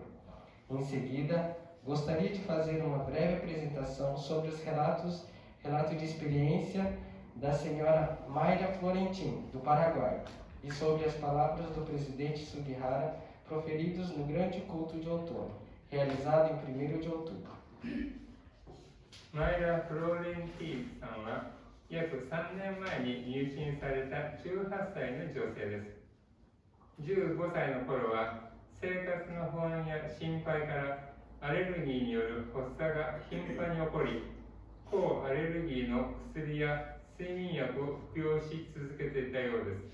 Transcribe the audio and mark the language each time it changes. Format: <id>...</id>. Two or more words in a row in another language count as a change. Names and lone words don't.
<pt>Em seguida, gostaria de fazer uma breve apresentação sobre os relato de experiência da senhora Mayra Florentin, do Paraguai, e sobre as palavras do presidente Sugihara proferidos no grande culto de outono, realizado em 1º de outubro.</pt> <ja>前田フローレンティークさんは約3年前に入信された18歳の女性です。15歳の頃は生活の不安や心配からアレルギーによる発作が頻繁に起こり、抗アレルギーの薬や睡眠薬を服用し続けていたようです。</ja>